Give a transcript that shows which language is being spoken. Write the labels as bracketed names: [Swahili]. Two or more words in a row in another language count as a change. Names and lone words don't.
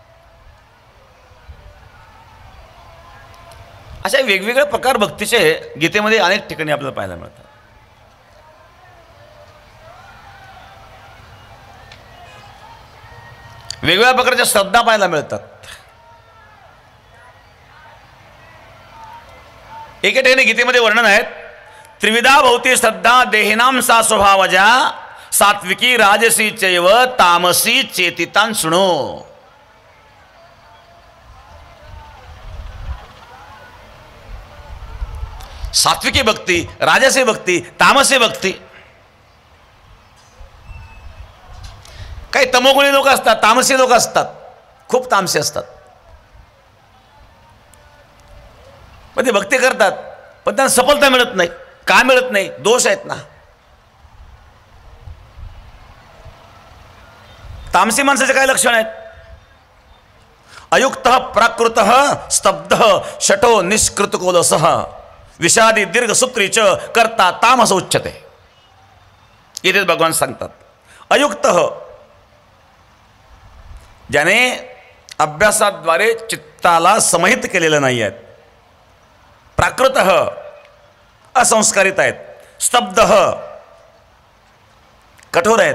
[Marathi] अशा वेगवेगळ्या प्रकार भक्तीचे गीतेमध्ये अनेक ठिकाणी आपल्याला पाहायला मिळतात. वेगवेगळ्या प्रकारच्या श्रद्धा पाहायला मिळतात. एके ठिकाणी गीतेमध्ये वर्णन आहेत, [Sanskrit] त्रिविधा भवती श्रद्धा देहिनाम सा स्वभावजा सात्विकी राजसी चैव तामसी चेतितान शृणो. [Marathi] सात्विकी भक्ती, राजसी भक्ती, तामसी भक्ती. काही तमोगुणी लोक असतात, तामसी लोक असतात, खूप तामसी असतात. पण ते भक्ती करतात पण त्यांना सफलता मिळत नाही. काय मिळत नाही? दोष आहेत ना. तामसी माणसाचे काय लक्षण आहेत? [Sanskrit] अयुक्त प्राकृत स्तब्ध शठो निष्कृतकोलसः विषादी दीर्घ सुक्रीच करता तामस उच्यते. [Marathi] इथे भगवान सांगतात अयुक्त, ज्याने अभ्यासाद्वारे चित्ताला समाहित केलेलं नाही आहेत. प्राकृत असंस्कारित आहेत. स्तब्ध कठोर आहेत.